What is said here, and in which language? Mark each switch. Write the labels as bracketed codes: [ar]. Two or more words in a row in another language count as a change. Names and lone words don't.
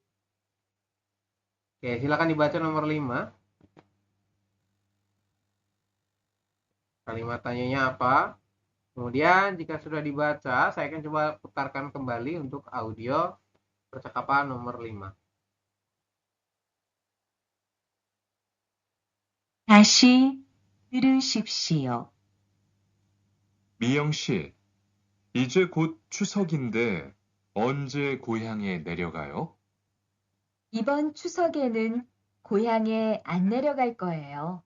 [id] Oke, silakan dibaca nomor 5. Kalimat tanyanya apa? Kemudian jika sudah dibaca, saya akan coba putarkan kembali untuk audio percakapan nomor 5. [ko] 다시 들으십시오. 미영 씨, 이제 곧 추석인데 언제 고향에 내려가요? 이번 추석에는 고향에 안 내려갈 거예요.